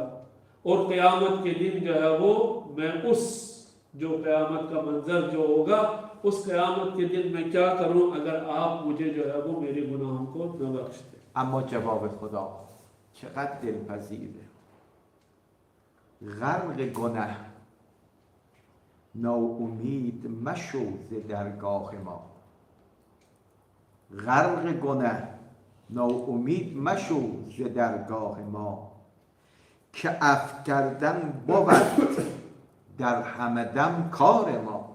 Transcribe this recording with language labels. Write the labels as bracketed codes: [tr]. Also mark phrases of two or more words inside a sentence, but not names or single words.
[hi] और क़यामत के दिन जो है वो मैं उस जो क़यामत का मंजर जो होगा उस क़यामत के दिन मैं क्या करूँ अगर आप मुझे जो है वो मेरे गुनाहों को न बख्श दे। [fa] اما جواب خدا چقدر دلپذیره. غرق گناه ناامید مشو ز درگاه ما. غرق گناه ناامید مشو ز درگاه ما، که عفو کردن بود در همه دم کار ما.